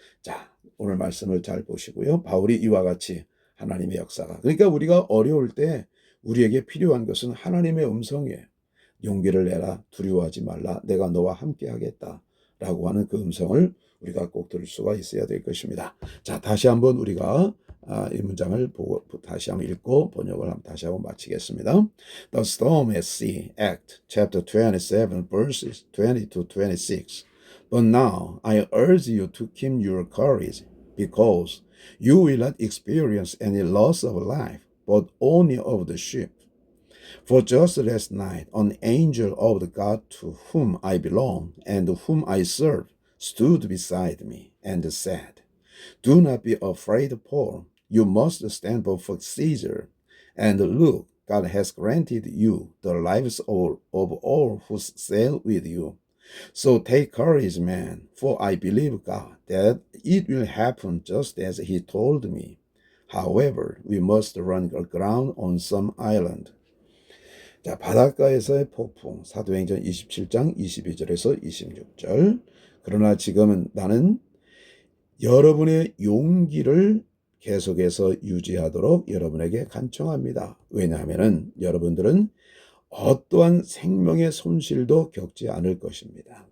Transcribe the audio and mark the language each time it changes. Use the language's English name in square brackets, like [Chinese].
[Korean] 자, 오늘 말씀을 잘 보시고요. 바울이 이와 같이 하나님의 역사가, 그러니까 우리가 어려울 때 우리에게 필요한 것은 하나님의 음성이에요. 용기를 내라, 두려워하지 말라, 내가 너와 함께 하겠다 라고 하는 그 음성을 우리가 꼭 들을 수가 있어야 될 것입니다. 자, 다시 한번 우리가 이 문장을 보고 다시 한번 읽고 번역을 다시 한번 마치겠습니다. [English] The Storm at Sea, Act, chapter 27, verses 20 to 26. But now I urge you to keep your courage, because you will not experience any loss of life, but only of the ship. For just last night, an angel of the God to whom I belong and whom I serve stood beside me and said, Do not be afraid, Paul. You must stand before Caesar. And look, God has granted you the lives of all who sail with you. So take courage, man, for I believe God that it will happen just as he told me. However, we must run aground on some island. [Korean] 자, 바닷가에서의 폭풍, 사도행전 27장 22절에서 26절. 그러나 지금은 나는 여러분의 용기를 계속해서 유지하도록 여러분에게 간청합니다. 왜냐하면 여러분들은 어떠한 생명의 손실도 겪지 않을 것입니다.